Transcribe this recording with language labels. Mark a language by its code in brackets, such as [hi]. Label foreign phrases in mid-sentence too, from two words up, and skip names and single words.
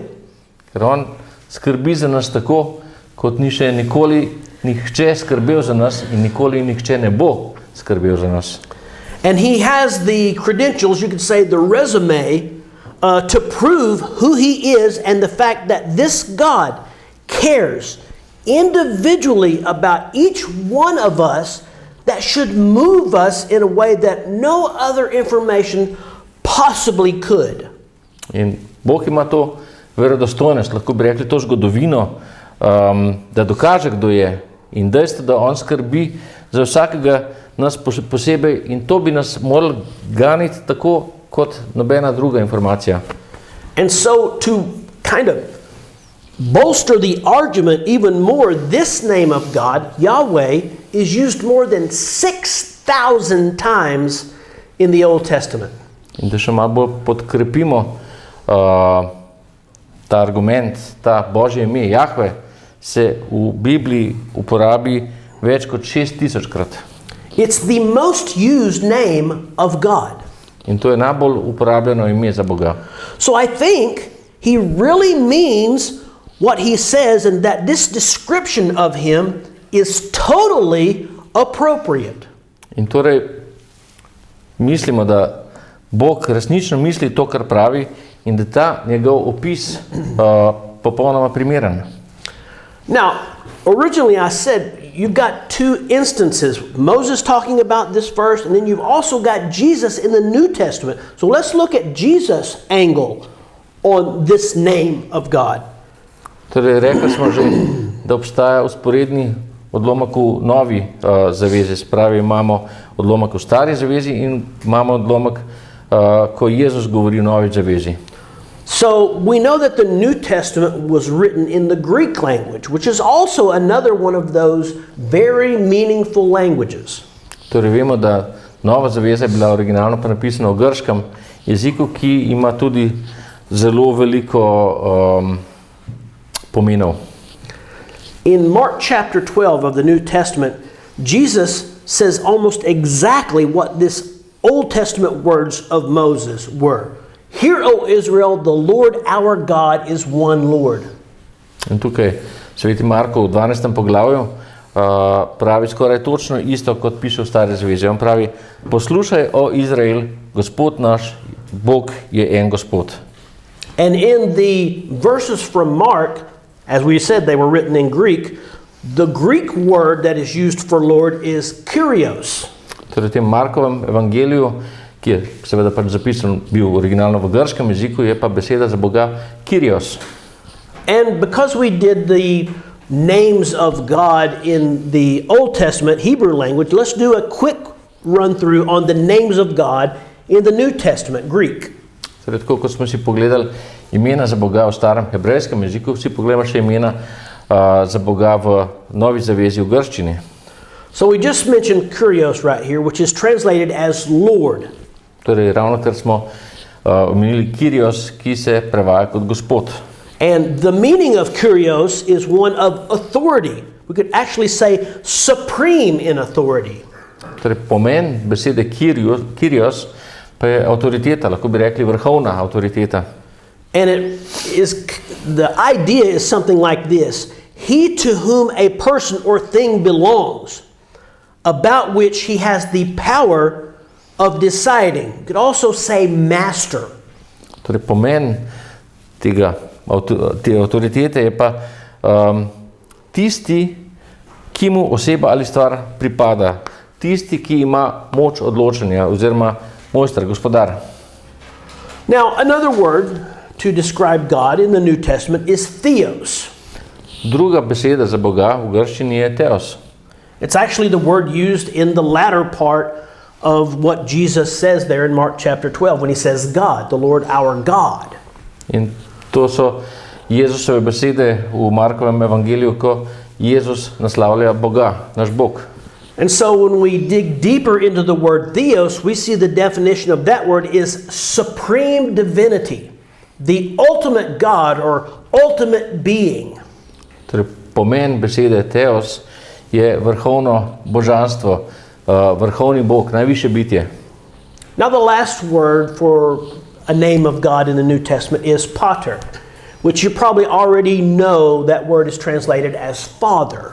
[sl] Ker on skrbi za nas tako, kot ni še nikoli nihče skrbel za nas in nikoli nihče ne bo skrbel za nas. [en] And he has the credentials, you could say the resume, to prove who he is and the fact that this God cares individually about each one of us, that should move us in a way that no other information possibly could. [sl] In Bog ima to verodostojnost, lahko bi rekli to zgodovino, da dokaže, kdo je, in dejstvo, da on skrbi za vsakega nas posebej, in to bi nas morali ganiti tako kot nobena druga informacija. [en] And so to kind of bolster the argument even more, this name of God, Yahweh, is used more than 6,000 times in the Old Testament. [sl] In da še malo bolj podkrepimo ta argument, ta Božje ime, Jahve, se v Bibliji uporabi več kot 6,000 krat. [en] It's the most used name of God. [sl] In to je najbolj uporabljeno ime za Boga. [en] So I think he really means what he says, and that this description of him is totally appropriate. [sl] In torej mislimo, da Bog resnično misli to, kar pravi, in da ta njegov opis popolnoma primeren. [en] Now, originally I said you've got two instances. Moses talking about this verse, and then you've also got Jesus in the New Testament. So let's look at Jesus' angle on this name of God. [sl] Torej, rekli smo že, da obstaja usporedni odlomek v novi zavezi. Spravi, imamo odlomek v stari zavezi in imamo odlomek, ko Jezus govori o novi zavezi. [en] So we know that the New Testament was written in the Greek language, which is also another one of those very meaningful languages. [sl] Torej vemo, da nova zaveza je bila originalno pa napisana v grškem jeziku, ki ima tudi zelo veliko pomenov. [en] In Mark chapter 12 of the New Testament, Jesus says almost exactly what this Old Testament words of Moses were. Hear, O Israel, the Lord our God is one Lord. [sl] In tukaj Sveti Marko v 12. poglavju pravi skoraj točno isto, kot piše v stari zavezi. On pravi, poslušaj, o Izrael, Gospod naš, Bog je en Gospod. [en] And in the verses from Mark, as we said, they were written in Greek, the Greek word that is used for Lord is Kyrios. [sl] Torej v tem Markovem evangeliju, ki je seveda pač zapisan bil originalno v grškem jeziku, je pa beseda za Boga Kyrios. [en] And because we did the names of God in the Old Testament Hebrew language, let's do a quick run through on the names of God in the New Testament Greek. [sl] Torej, tako kot smo si pogledali imena za Boga v starem hebrejskem jeziku, si pogledamo še imena za Boga v Novi zavezi v grščini. [en] So we just mentioned kurios right here, which is translated as Lord. [sl] Torej, ravno kar smo omenili Kyrios, ki se prevaja kot Gospod. [en] And the meaning of kurios is one of authority. We could actually say supreme in authority. [sl] Torej, pomen besede Kyrios pa je avtoriteta, lahko bi rekli vrhovna avtoriteta. [en] And the idea is something like this. He to whom a person or thing belongs, about which he has the power of deciding. You could also say master. [sl] Torej, pomen te avtoritete je pa tisti, ki mu oseba ali stvar pripada. Tisti, ki ima moč odločanja oziroma mojster, gospodar. [en] Now, another word to describe God in the New Testament is theos. [sl] Druga beseda za Boga v grščini je theos. [en] It's actually the word used in the latter part of what Jesus says there in Mark chapter 12 when he says God, the Lord our God. [sl] In to so Jezusove besede v Markovem evangeliju, ko Jezus naslavlja Boga, naš Bog. [en] And so when we dig deeper into the word theos, we see the definition of that word is supreme divinity, the ultimate God or ultimate being. [sl] Torej, pomen besede theos je vrhovno božanstvo, vrhovni Bog, najvišje bitje. [en] Now the last word for a name of God in the New Testament is pater, which you probably already know that word is translated as father.